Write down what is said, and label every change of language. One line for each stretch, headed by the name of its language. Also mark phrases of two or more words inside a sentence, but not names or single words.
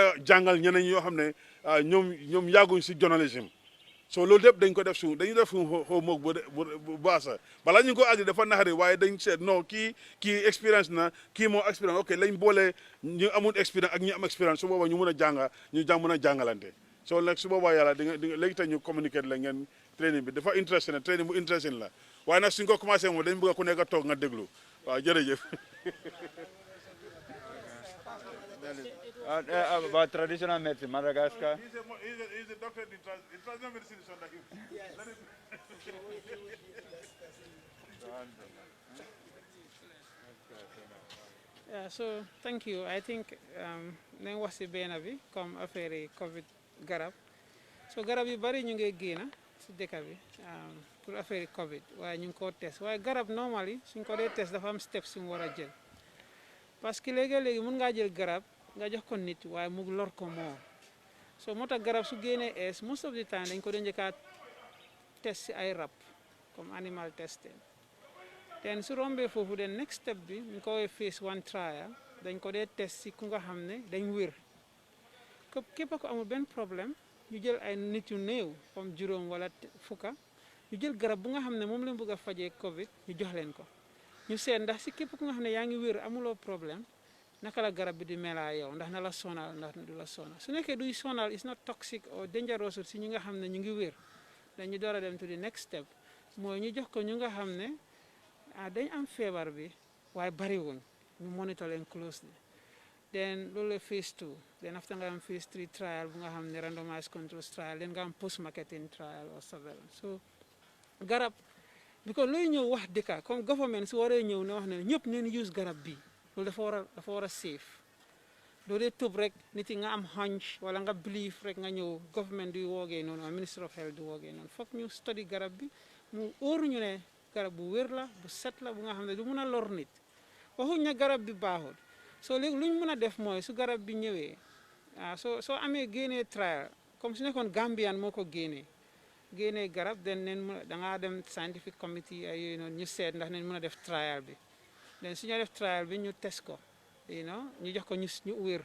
Wolof: a jàngal ñeneen yoo xam ne ñoom yàgguñ si journalisme so loolu lépp dañ ko def dañu def homework bu baax sax balaa ñu ko agri dafa naxari waaye dañ seet non kii expérience na kii moo expérience ok lañ boole ñu amul expérience ak ñi am expérience su boobaa ñu mën a mën a jàngalante so nag su boobaa yàlla di nga léegi tey ñu communiquer la ngeen training bi dafa intéressé na training bu intéressé la waaye nag suñ ko commencé moom dañ bëgg ku nekk a toog nga déglu waaw jërëjëf.
English: About traditional medicine, Madagascar. He's a doctor in traditional medicine. Yeah, so thank you. I think
Wolof: nañ wax si benn bi comme affaire Covid garab so garab yu bari ñu ngi génn si dëkk bi pour affaire Covid waaye ñu ngi koo test waaye garab normally suñ ko dee test dafa am steps yu mu war a jël parce que léegi mun ngaa jël garab nga jox ko nit waaye mu lor ko moo so moo tax garab su génnee
English: most of the time
Wolof: dañ ko dee njëkkaat test si ay rab comme
English: animal testing
Wolof: ten su rombee foofu den
English: next step
Wolof: bi ñu ko woowee
English: phase 1 trial
Wolof: dañ ko dee test si ku nga xam ne dañ wér képp ko amul benn problème ñu jël ay nit yu néew comme juróom wala fukka ñu jël garab bu nga xam ne moom lañ bëgg a fajee Covid ñu jox leen ko ñu seet ndax si képp ku nga xam ne yaa ngi wér amuloo problème naka la garab bi di melaa yow ndax na la sonal ndax du la sonal su nekkee duy sonal
English: is not toxic or dangerous
Wolof: si ñi nga xam ne ñu ngi wér dañu door a dem
English: to the next step
Wolof: mooy ñu jox ko ñu nga xam ne dañ am feebar bi waaye bariwuñ ñu monitor leen
English: closely then
Wolof: loolu la phase 2
English: then after
Wolof: nga am
English: phase 3 trial
Wolof: bu nga xam ne
English: randomized controls trial then
Wolof: nga am
English: post marketing trial or surveillance so
Wolof: garab because looy ñëw wax dëkka comme government su waree ñëw ne wax ne ñëpp neen use garab bi loolu dafa war a safe doo dee tëb rek nit yi nga am hunch wala nga believe rek nga ñëw government du woogee noonu wala
English: minister of
Wolof: health du woogee noonu foog ñu study garab bi mu óoruñu ne garab bu wér la bu set la bu nga xam ne du mun a lor nit waxuñ ne garab bi baaxul soo léegi lu ñu mën a def mooy su garab bi ñëwee soo amee génnee trial comme su nekkoon Gambian moo ko génnee garab den neen mën a dangaa dem
English: scientific committee
Wolof: ay yooyu noonu ñu seet ndax neen mën a def trial bi den su ñu def trial bi ñu test ko ñu jox ko ñu wér